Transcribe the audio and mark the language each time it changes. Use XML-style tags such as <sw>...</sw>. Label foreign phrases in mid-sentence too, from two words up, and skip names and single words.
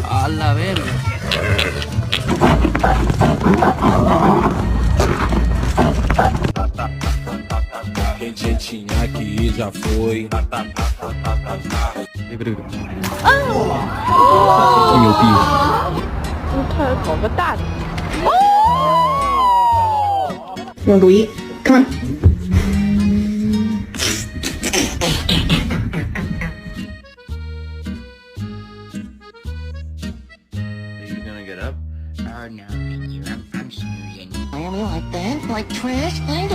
<es>la verga.</es> <pt>Quem tinha aqui já foi.</pt> <zh>牛逼！他搞个大的。用读音 ，</zh> <en>come on。 Are you gonna get up? Oh, no, thank you. I'm snoozing. Really like that? Like trash?</en>